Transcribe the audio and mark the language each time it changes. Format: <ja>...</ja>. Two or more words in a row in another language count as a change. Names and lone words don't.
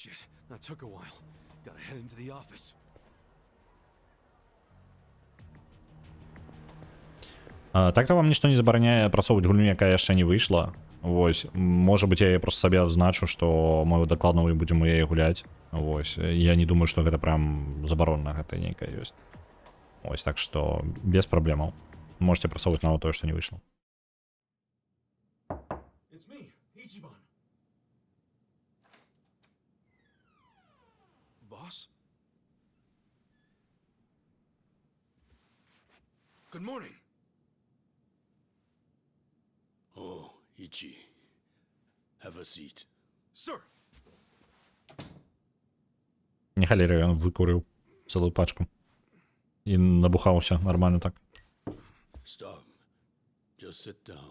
<be>Так-то вам нішто не забараняе працоўваць гульню, якая яшчэ не выйшла. Вось, можа быць, я проста сабе адзначу, што мою дакладную будзем у яе гуляць. Вось, я не думаю, што гэта прям забаронна, гэта нейкая ёсць. Вось, так што без праблемаў. Можете працоўваць нават тое, што не выйшла.</be> <en>Good morning. Oh, Ichi. Have a seat. Sir.</en> <be>Не халеры, ён выкурыў цэлую пачку. І набухаўся нормально так.</be> <en>Stop. Just sit down.</en>